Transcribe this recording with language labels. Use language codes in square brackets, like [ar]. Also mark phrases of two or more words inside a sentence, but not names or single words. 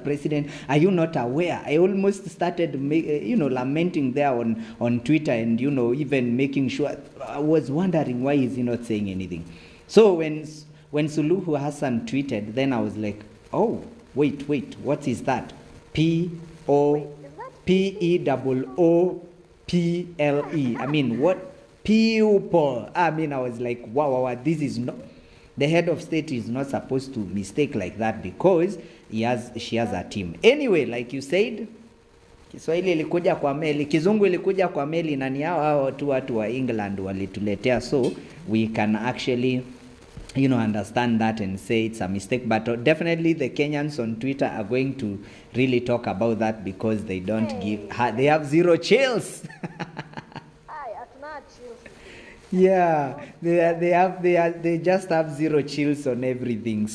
[en] President? Are you not aware? I almost started, lamenting there on Twitter, and, even making sure. I was wondering, why is he not saying anything? So when Suluhu Hassan tweeted, then I was like, oh, wait, what is that? P-O-P-E-O-O-P-L-E. I mean, what? People. I mean, I was like, wow, this is not... The head of state is not supposed to mistake like that because she has a team. Anyway, like you said, [sw] Kiswahili ilikuja kwa meli, Kizungu ilikuja kwa meli, na ni hao tu watu wa England walituletea, [en] so we can actually understand that and say it's a mistake. But definitely the Kenyans on Twitter are going to really talk about that because they don't they have zero chills. Yeah, they just have zero chills on everything.